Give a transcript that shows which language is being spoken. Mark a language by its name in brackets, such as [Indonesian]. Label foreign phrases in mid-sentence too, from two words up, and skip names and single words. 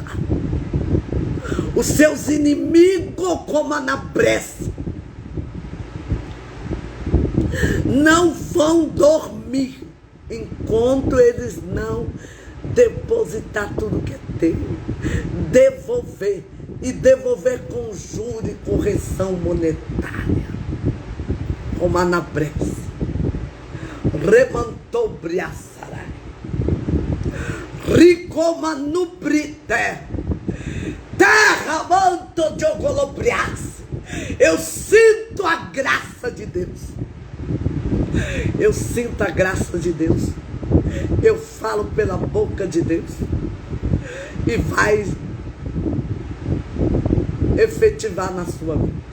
[Portuguese] Os seus inimigos, como Anabrécia, não vão dormir enquanto eles não depositar tudo que é teu, devolver, e devolver com juro e correção monetária, como Anabrés, remantou briaçarai, ricomanubrite, terra manto de ogolobrias. Eu sinto a graça de Deus. Eu sinto a graça de Deus. Eu falo pela boca de Deus. E vai efetivar na sua vida.